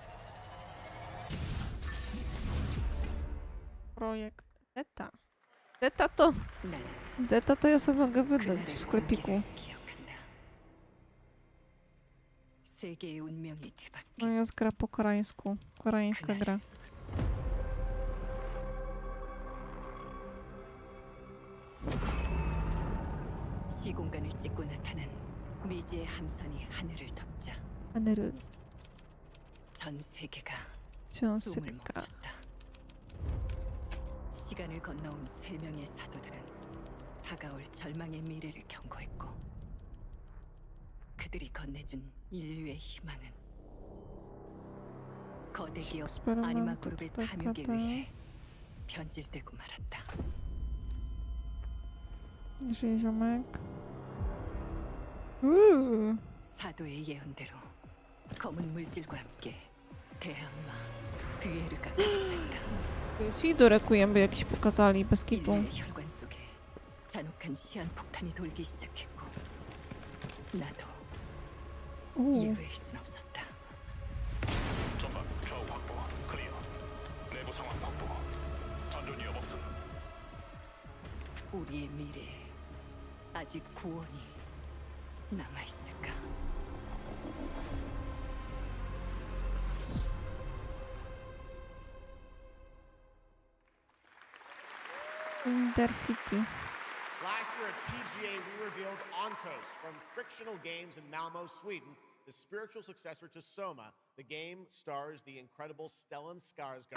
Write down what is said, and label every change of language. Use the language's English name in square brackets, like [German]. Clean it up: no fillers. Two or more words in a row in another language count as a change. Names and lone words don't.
[Polish] Projekt Zeta. Zeta to ja sobie mogę wydać w sklepiku. No jest gra po koreańsku. Koreańska gra. [Korean] 시공간을 찍고 나타난 미지의 함선이 하늘을 덮자 하늘을 전 세계가 전 숨을 세계가 멈췄다. 시간을 건너온 세 명의 사도들은 다가올 절망의 미래를 경고했고 그들이 건네준 인류의 희망은 거대 기업 아니마 그룹의 탐욕에 의해 변질되고 말았다. [Polish] Jeżeli ziomek. [Korean] 사도의 예언대로 검은 물질과 함께 대항마 뷰에르가 가동했다. [Polish] Sido Requiem by jakiś pokazali, bez kitu. [Korean] 인류의 혈관 속에 잔혹한 시한 폭탄이 돌기 시작했고 나도 예외일 순 없었다. 전방 좌우 확보 클리어. 내부 상황 확보. 전전 위협 없음. 우리의 미래에 아직 구원이 남아있을까? [English] Intercity. Last year at TGA, we revealed Ontos from Frictional Games in Malmo, Sweden, the spiritual successor to Soma, the game stars the incredible Stellan Skarsgård.